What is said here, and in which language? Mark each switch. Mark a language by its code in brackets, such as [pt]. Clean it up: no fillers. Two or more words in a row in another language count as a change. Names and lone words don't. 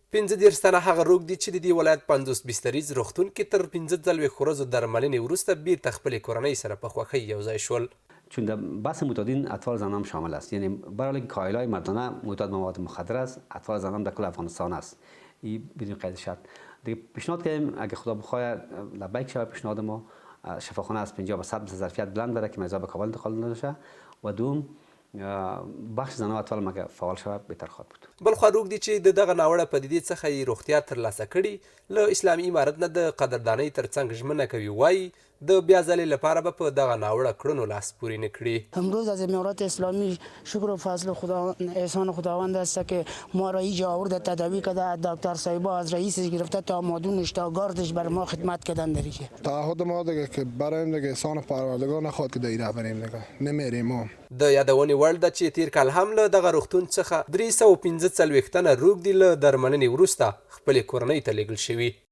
[ps] 15 تنه هغه روږ دي چې د دې ولایت 50 بستریز روغتون کې تر 15 ورځو درملنې وروسته بیرته خپلې کورنۍ سره په خوښۍ یوځای شول. [fa] چون در بحث معتادین اطفال زنان هم شامل است، یعنی برای کاهل‌های مردانه معتاد مواد مخدر است، اطفال زنان در کل افغانستان است. این بدون قید شرط دیگه پیشنهاد کردیم اگه خدا بخواد لبیک شود پیشنهاد ما، شفاخانه از 50 به 100 ظرفیت بلند بره که مریضا به کابل انتقال نشه و دوم بخش زنان و اطفال مگه فعال شود بهتر خواهد بود. [ps] بلخوا روږ دي چې د دغه ناوړه پدیدې څخه یې روغتیا ترلاسه کړي له اسلامي امارت نه د قدردانۍ ترڅنګ ژمنه کوي وایي د بیا ځلې لپاره به په دغه ناوړه کړنو لاس پورې نه کړي. [fa] امروز از امارات اسلامی شکر و فضل خدا احسان خداوند است که ما را اینجا آورده تداوی کرده. دکتر صاحبا از رئیسش گرفته تا مادونش تا گاردش بر ما خدمت کردن در اینجا. تعهد ما دیگه که برایم دیگه احسان پروردگار نخواد که دیره بریم دیگه نمیریم ما. [ps] د یادونې وړ ده چې تیر کال هم له دغه روغتون څخه 315 تنه روږ دي له درملنې وروسته خپلې کورنۍ ته لیږل شوي.